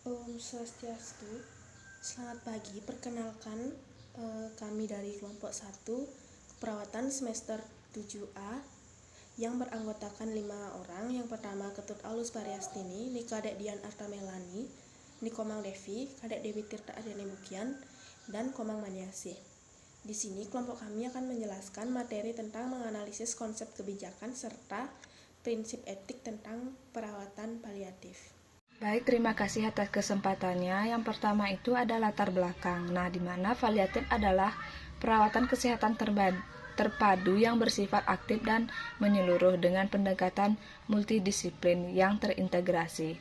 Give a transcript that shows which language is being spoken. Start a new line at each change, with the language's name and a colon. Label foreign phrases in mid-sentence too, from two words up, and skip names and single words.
Sanskrit: Om Swastiastu.
Indonesian: Selamat pagi, perkenalkan kami dari kelompok 1 keperawatan semester 7A yang beranggotakan 5 orang. Yang pertama Ketut Alus Pariastini, Nika Dek Dian Artamelani, Nikomang Devi, Kadek Dewi Tirta Adene Bukian, dan Komang Maniasi. Di sini kelompok kami akan menjelaskan materi tentang menganalisis konsep kebijakan serta prinsip etik tentang perawatan paliatif. Baik, terima kasih atas kesempatannya. Yang pertama itu ada latar belakang. Nah, di mana paliatif adalah perawatan kesehatan terpadu yang bersifat aktif dan menyeluruh dengan pendekatan multidisiplin yang terintegrasi.